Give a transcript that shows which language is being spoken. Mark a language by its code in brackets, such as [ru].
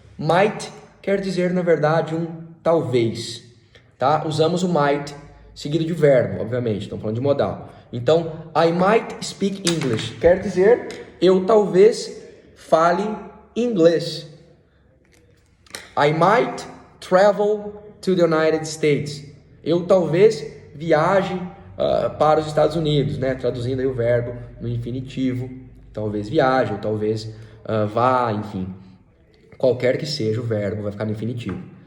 [pt] Might quer dizer, na verdade, um talvez. Tá? Usamos o might seguido de verbo, obviamente, estamos falando de modal. Então, [en] I might speak English [pt] quer dizer eu talvez fale inglês. [en] I might travel to the United States. [pt] Eu talvez viaje para os Estados Unidos, né? Traduzindo aí o verbo no infinitivo. Talvez viaje, ou talvez vá, enfim. Qualquer que seja o verbo, vai ficar no infinitivo.